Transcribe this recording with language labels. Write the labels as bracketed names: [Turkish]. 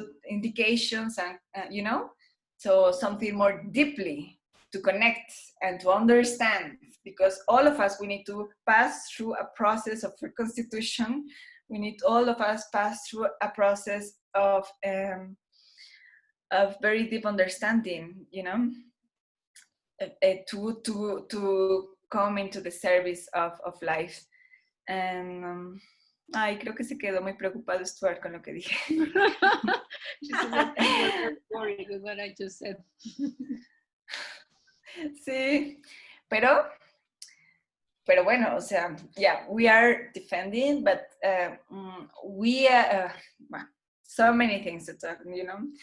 [English] indications and you know, so something more deeply to connect and to understand, because all of us, we need to pass through a process of reconstitution. We need all of us pass through a process of very deep understanding, you know, to come into the service of life. [Spanish] And ay, creo que se quedó muy preocupado Stuart con lo que dije. [English] She said that you were very worried with what I just said. [Spanish] Sí, pero bueno, o sea, [English] yeah, we are defending, but we well, so many things to talk, you know.